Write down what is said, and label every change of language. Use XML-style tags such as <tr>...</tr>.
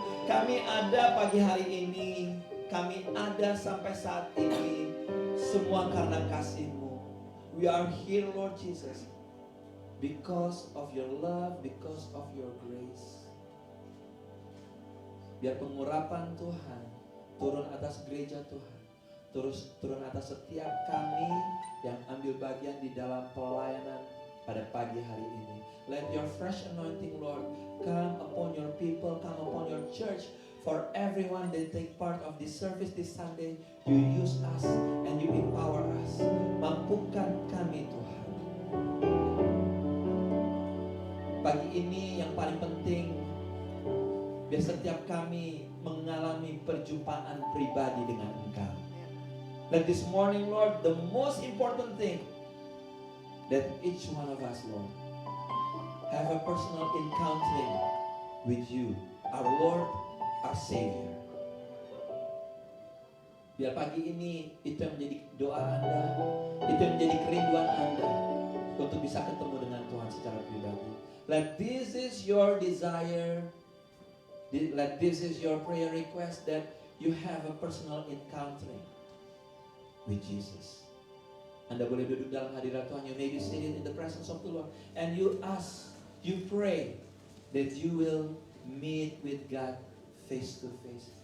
<id>Kami ada pagi hari ini, kami ada sampai saat ini, semua karena kasih-Mu.</id> <en>We are here, Lord Jesus, because of your love, because of your grace.</en> <id>Biar pengurapan Tuhan turun atas gereja Tuhan, turun atas setiap kami yang ambil bagian di dalam pelayanan pada pagi hari ini.</id> <en>Let your fresh anointing, Lord, come upon your people, come upon your church. For everyone that take part of this service this Sunday, you use us and you empower us.</en> <id>Mampukan kami, Tuhan. Pagi ini yang paling penting, biar setiap kami mengalami perjumpaan pribadi dengan Engkau.</id> <en>Let this morning, Lord, the most important thing, that each one of us, Lord, have a personal encounter with you, our Lord, our Savior.</en> <id>Biar pagi ini itu yang menjadi doa Anda, itu yang menjadi kerinduan Anda untuk bisa ketemu dengan Tuhan secara pribadi.</id> <en>Let this is your desire, let this is your prayer request, that you have a personal encounter with Jesus.</en> <id>Anda boleh duduk dalam hadirat Tuhan.</id> <en>You may be seated in the presence of the Lord, and you ask, you pray that you will meet with God face to face.</en>